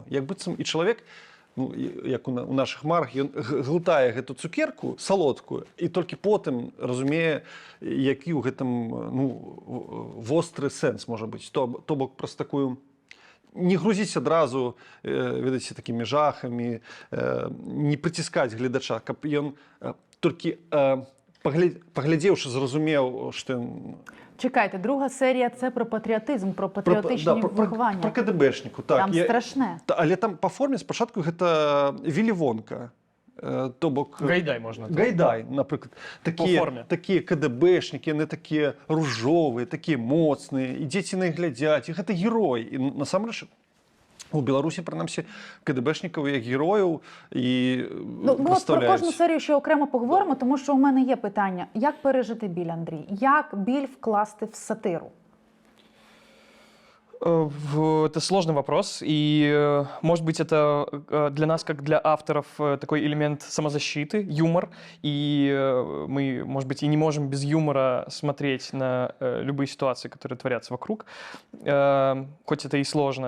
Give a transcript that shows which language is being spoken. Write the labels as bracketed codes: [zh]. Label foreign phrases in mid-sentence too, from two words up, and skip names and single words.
[be] Як быццам і чалавек, як у наших марах, ён глытае гэту цукерку салодкую і толькі потым разумее, які ў гэтым востры сэнс можа быць. То бок праз такую не грузіць адразу, ведаеце, такімі жахамі, не прыціскаць гледача, каб ён толькі паглядзеўшы зразумеў, што ён... [uk] Чекайте, друга серія – це про патріотизм, про патріотичні виховання. Про КДБшніку, так. Там страшне. Але там по формі спочатку гэта Віллі Вонка. [be] То бок... Гайдай можна. [uk] Гайдай, наприклад. [be] Такі КДБшнікі, яны такія ружовыя, такія моцныя, і дзеці на іх глядзяць, і гэта герой. І насамрэч [uk] у Білорусі, принаймні, КДБшників як героїв і ми про кожну серію ще окремо поговоримо, тому що у мене є питання. Як пережити біль, Андрій? Як біль вкласти в сатиру? [ru] Это сложный вопрос, и, может быть, это для нас, как для авторов, такой элемент самозащиты, юмор, и мы, может быть, и не можем без юмора смотреть на любые ситуации, которые творятся вокруг, хоть это и сложно.